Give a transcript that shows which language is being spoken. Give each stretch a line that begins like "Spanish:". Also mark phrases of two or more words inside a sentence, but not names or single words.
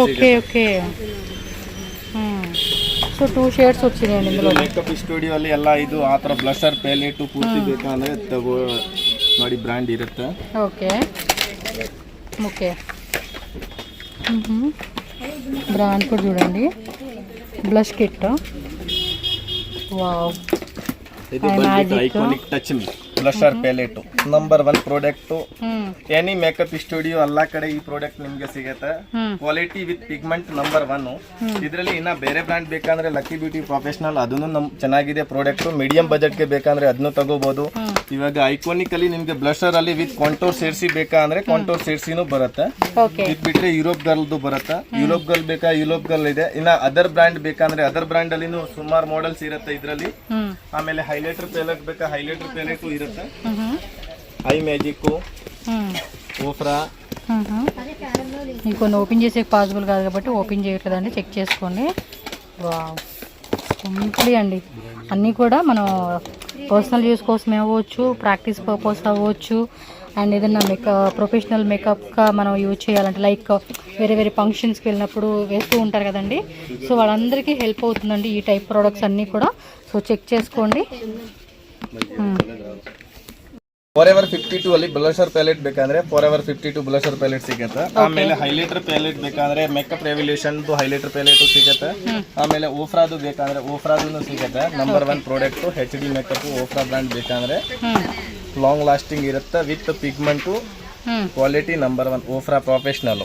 English: okay okay. so 2 shades
Telugu: వచ్చినాయండి ఇందులో.
English: makeup studio
Kannada: ಅಲ್ಲಿ ಎಲ್ಲ ಇದು ಆ ತರ
English: blusher palette
Kannada: ಪೂರ್ತಿ ಬೇಕಂದ್ರೆ ತಗೋ ನೋಡಿ ಬ್ರಾಂಡ್ ಇರುತ್ತೆ.
English: okay okay.
Telugu: బ్రాండ్ కూడా చూడండి.
English: Blush kit. Wow.
Kannada: ಇದು ಬಂದ್ಬಿಟ್ಟು ಐಕಾನಿಕ್ ಟಚ್ ಮಿ
English: blusher palette number 1 product. any makeup studio
Kannada: ಎಲ್ಲ ಕಡೆ ಈ ಪ್ರಾಡಕ್ಟ್ ನಿಮ್ಗೆ ಸಿಗುತ್ತೆ.
English: Quality with pigment number 1.
Kannada: ಇದರಲ್ಲಿ ಇನ್ನ ಬೇರೆ ಬ್ರಾಂಡ್ ಬೇಕಂದ್ರೆ ಲಕ್ಕಿ ಬ್ಯೂಟಿ ಪ್ರೊಫೆಷನಲ್, ಅದನ್ನು ಚೆನ್ನಾಗಿದೆ ಪ್ರಾಡಕ್ಟ್.
English: medium budget
Kannada: ಗೆ ಬೇಕಂದ್ರೆ ಅದನ್ನು ತಗೋಬಹುದು. ಇವಾಗ ಐಕಾನಿಕ್ ಅಲ್ಲಿ ನಿಮ್ಗೆ ಬ್ಲಷರ್ ಅಲ್ಲಿ
English: with contour
Kannada: ಸೇರಿಸಿ ಬೇಕಾ ಅಂದ್ರೆ ಕಾಂಟೋರ್ ಸೇರಿಸಿನೂ ಬರುತ್ತೆ. ಇದು ಬಿಟ್ರೆ ಯುರೋಪ್ ಗರ್ಲ್ದು ಬರುತ್ತೆ. ಯುರೋಪ್ ಗರ್ಲ್ ಬೇಕಾ, ಯುರೋಪ್ ಗರ್ಲ್ ಇದೆ. ಇನ್ನ
English: other brand
Kannada: ಬೇಕಂದ್ರೆ
English: other brand
Kannada: ಅಲ್ಲಿನೂ ಸುಮಾರು ಮಾಡೆಲ್ಸ್ ಇರುತ್ತೆ ಇದರಲ್ಲಿ. ಆಮೇಲೆ
English: highlighter palette
Kannada: ಬೇಕಾ,
English: highlighter palette
Kannada: ಇರುತ್ತೆ.
Telugu: ఐ మ్యాజిక్, ఓఫ్రా. మీకు కొన్ని ఓపెన్ చేసే పాసిబుల్ కాదు కాబట్టి ఓపెన్ చేయట్లేదండి, చెక్ చేసుకోండి.
English: Wow, simply
Telugu: అండి. అన్నీ కూడా మనం
English: personal use
Telugu: కోసం అవ్వచ్చు,
English: practice purpose
Telugu: అవ్వచ్చు, అండ్ ఏదైనా ప్రొఫెషనల్ మేకప్గా మనం యూజ్ చేయాలంటే లైక్ వేరే వేరే ఫంక్షన్స్కి వెళ్ళినప్పుడు వేస్తూ ఉంటారు కదండి. సో వాళ్ళందరికీ హెల్ప్ అవుతుందండి ఈ
English: type products
Telugu: అన్నీ కూడా.
English: so check
Telugu: చేసుకోండి.
Kannada: ಫಾರೆವರ್ 52 ಅಲ್ಲಿ
English: blusher palette
Kannada: ಬೇಕಂದ್ರೆ ಫಾರೆವರ್ 52
English: blusher palette
Kannada: ಸಿಗುತ್ತೆ. ಆಮೇಲೆ
English: highlighter palette
Kannada: ಬೇಕಂದ್ರೆ ಮೇಕಪ್ ರೆವಲ್ಯೂಷನ್
English: highlighter palette
Kannada: ಸಿಗುತ್ತೆ. ಆಮೇಲೆ ಓಫ್ರಾದು ಬೇಕಂದ್ರೆ ಓಫ್ರಾದು ಸಿಗುತ್ತೆ.
English: number 1 product HD makeup
Kannada: ಓಫ್ರಾ ಬ್ರ್ಯಾಂಡ್ ಬೇಕಂದ್ರೆ
English: long lasting
Kannada: ಇರುತ್ತೆ
English: with pigment quality number 1
Kannada: ಓಫ್ರಾ ಪ್ರೊಫೆಷನಲ್.